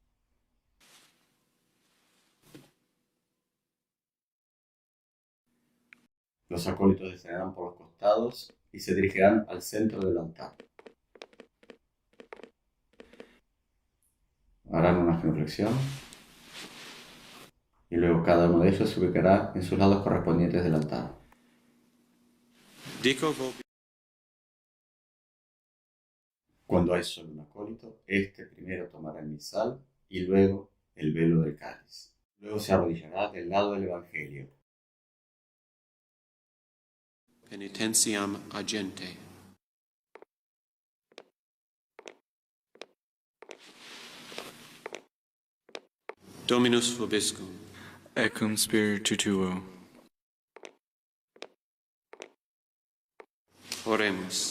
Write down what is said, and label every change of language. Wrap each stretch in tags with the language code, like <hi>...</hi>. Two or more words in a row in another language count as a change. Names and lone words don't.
<es>Los acólitos descenderán por los costados y se dirigirán al centro del altar. Harán una genuflexión y luego cada uno de ellos se ubicará en sus lados correspondientes del altar.</es> <la>Dico vobis.</la> <es>Cuando hay solo un acólito, este primero tomará el misal y luego el velo del cáliz. Luego se arrodillará del lado del Evangelio.</es> <la>Penitentiam agente. Dominus vobiscum. Et cum spiritu tuo. Oremus.</la>